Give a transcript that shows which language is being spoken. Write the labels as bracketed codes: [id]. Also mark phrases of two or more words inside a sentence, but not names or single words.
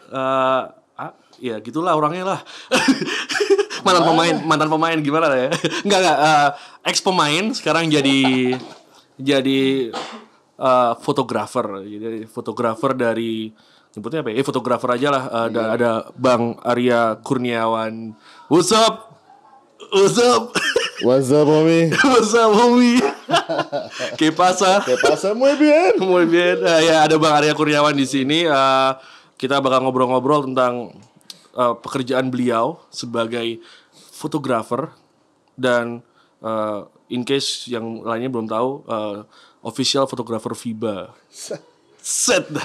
[id] Ya gitulah orangnya lah. mantan pemain gimana ya? Enggak, ex pemain sekarang jadi fotografer. Jadi fotografer dari nyebutnya apa ya? Fotografer aja lah. Ada Bang Arya Kurniawan. [en] What's up, homie? What's up, homie? [es] ¿Qué pasa? Muy bien. Muy bien. [id] Ya, ada Bang Arya Kurniawan di sini. Kita bakal ngobrol-ngobrol tentang pekerjaan beliau sebagai fotografer dan [en] in case [id] yang lainnya belum tahu, official fotografer FIBA. Set dah.